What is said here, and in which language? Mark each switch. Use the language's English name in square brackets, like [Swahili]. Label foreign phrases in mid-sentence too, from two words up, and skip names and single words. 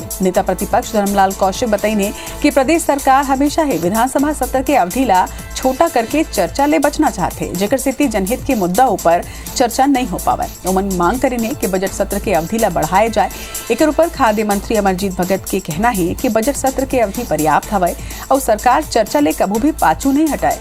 [Chhattisgarhi] नेता प्रतिपक्ष धर्मलाल कौशिक बताइने कि प्रदेश सरकार हमेशा ही विधानसभा सत्र के अवधि ला छोटा करके चर्चा ले बचना चाहते, जेकर स्थिति जनहित के मुद्दा ऊपर चर्चा नहीं हो पावे। उमन मांग करेने कि बजट सत्र के अवधि ला बढ़ाए जाए। एक ऊपर खाद्य मंत्री अमरजीत भगत के कहना है कि बजट सत्र के अवधि पर्याप्त हवे और सरकार चर्चा ले कभू भी पाछू नहीं हटाए।